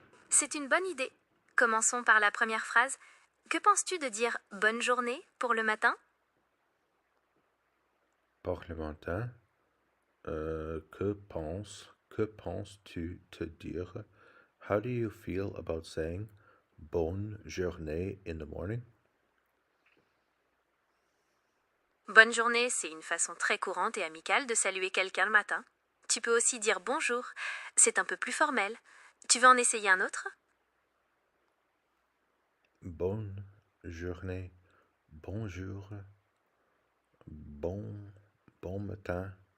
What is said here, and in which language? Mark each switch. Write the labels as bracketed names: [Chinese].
[French] C'est une bonne idée. Commençons par la première phrase. Que penses-tu de dire « bonne journée » pour le matin? Pour le matin, que penses-tu te dire? [English] How do you feel about saying bonne journée in the morning? [French] Bonne journée, c'est une façon très courante et amicale de saluer quelqu'un le matin. Tu peux aussi dire bonjour. C'est un peu plus formel. Tu veux en essayer un autre? Bonne journée, bonjour, bon matin.